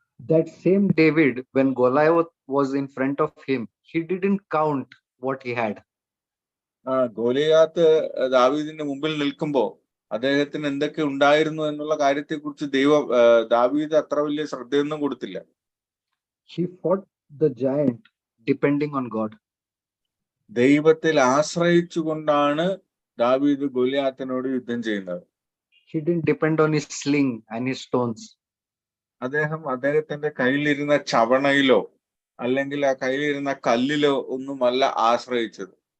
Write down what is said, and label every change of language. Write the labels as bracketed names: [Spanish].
[English] That same David, when Goliath was in front of him, he didn't count what he had. [Malayalam] Goliath ദാവീദിന്റെ മുമ്പിൽ നിൽക്കുമ്പോ അദ്ദേഹത്തിന് എന്തൊക്കെ ഉണ്ടായിരുന്നു എന്നുള്ള കാര്യത്തെ കുറിച്ച് ദാവീദ് അത്ര വലിയ ശ്രദ്ധയൊന്നും കൊടുത്തില്ല. [English] He fought the giant depending on God. [Malayalam] ദൈവത്തിൽ ആശ്രയിച്ചുകൊണ്ടാണ് ദാവീദ് ഗോലിയാത്തിനോട് യുദ്ധം ചെയ്യുന്നത്. [English] He didn't depend on his sling and his stones. [Malayalam] അദ്ദേഹത്തിന്റെ കയ്യിലിരുന്ന ചവണയിലോ അല്ലെങ്കിൽ ആ കയ്യിലിരുന്ന കല്ലിലോ ഒന്നുമല്ല ആശ്രയിച്ചത്.